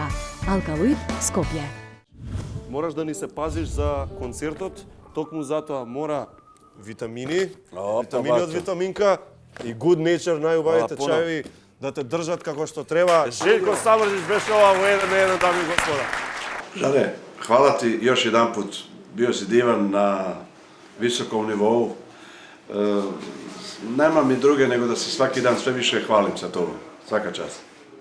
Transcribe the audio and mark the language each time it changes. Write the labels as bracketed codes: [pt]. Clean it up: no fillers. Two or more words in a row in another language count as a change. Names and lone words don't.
[mk] Алкалоид, Скопје. Мораш да ни се пазиш за концертот, токму затоа мора витамини, витамини од витаминка и Good Nature, најубавите чајови, да те држат како што треба. Жеljko Самрđić беше ова во 1 на 1, дами и господа. [sr] Žane, hvala ti još jedan put. Bio si divan na visokom nivou. Nema mi druge nego da se svaki dan sve više hvalim sa tobom. Svaka čast.